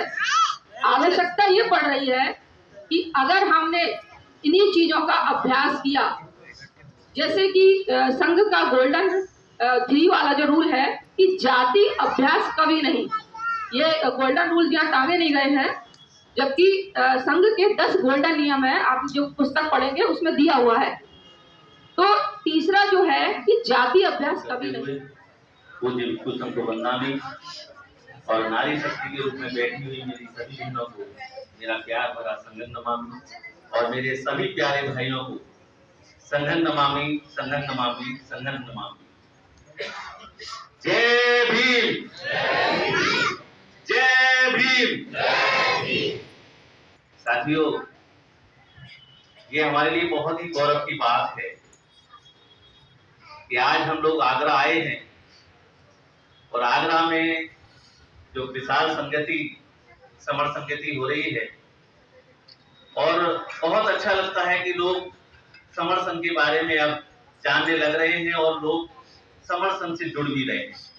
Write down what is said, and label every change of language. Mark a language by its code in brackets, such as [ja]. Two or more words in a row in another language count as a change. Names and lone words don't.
[hi] आवश्यकता ये पड़ रही है कि अगर हमने इन्हीं चीजों का अभ्यास किया, जैसे कि संघ का गोल्डन 3 वाला जो रूल है कि जाति अभ्यास कभी नहीं, ये [en] golden rule [hi] यहाँ टांगे नहीं गए हैं, जबकि संघ के 10 गोल्डन नियम है, आप जो पुस्तक पढ़ेंगे उसमें दिया हुआ है। तो तीसरा जो है कि जाति अभ्यास कभी नहीं। पूज्य भिक्षु संघ को वंदनामि और नारी शक्ति के रूप में बैठी हुई मेरी सभी बहनों को मेरा प्यार भरा [pi] संगन नमामि, [hi] और मेरे सभी प्यारे भाइयों को [pi] संगन नमामि, संगन नमामि, संगन नमामि। [hi] जय भीम, जय भीम। साथियों, ये हमारे लिए बहुत ही गौरव की बात है कि आज हम लोग आगरा आए हैं और आगरा में जो विशाल संगति, समर संगति हो रही है, और बहुत अच्छा लगता है कि लोग समर संघ के बारे में अब जानने लग रहे हैं और लोग समर संघ से जुड़ भी रहे हैं।